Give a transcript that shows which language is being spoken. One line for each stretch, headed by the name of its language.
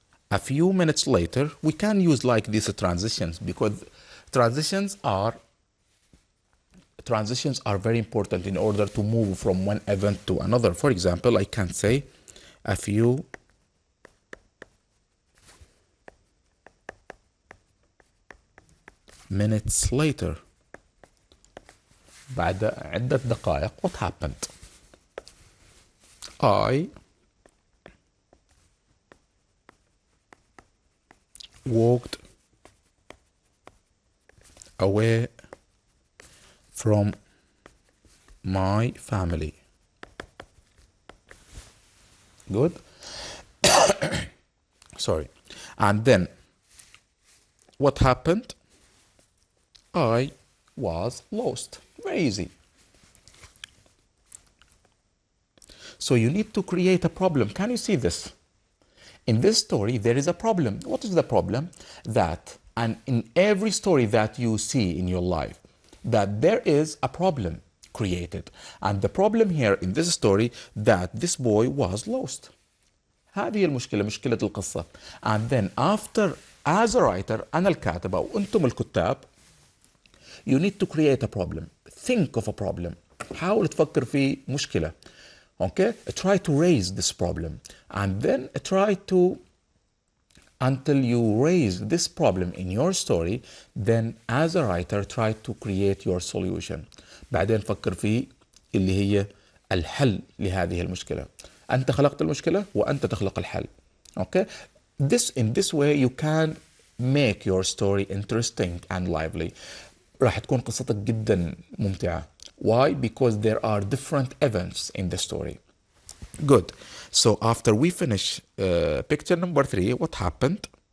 English: A few minutes later, we can use like these transitions, because transitions are very important in order to move from one event to another. For example, I can say a few minutes later.
Arabic: بعد عدة دقائق,
English: what happened? I walked away from my family. Good. Sorry. And then what happened? I was lost. Very easy. So you need to create a problem. Can you see this? In this story, there is a problem. What is the problem? And in every story that you see in your life, that there is a problem created. And the problem here in this story, that this boy was lost.
Arabic: هذه المشكلة, مشكلة القصة.
English: And then after, as a writer,
Arabic: أنا الكاتب أو أنتم الكتاب,
English: you need to create a problem. Think of a problem.
Arabic: حاول تفكر في مشكلة.
English: Okay? Try to raise this problem. And then try to, until you raise this problem in your story, then as a writer, try to create your solution.
Arabic: بعدين فكر في اللي هي الحل لهذه المشكلة. أنت خلقت المشكلة وأنت تخلق الحل.
English: Okay? In this way you can make your story interesting and lively.
Arabic: راح تكون قصتك جدا ممتعة.
English: Why? Because there are different events in the story. Good. So after we finish picture number 3, what happened?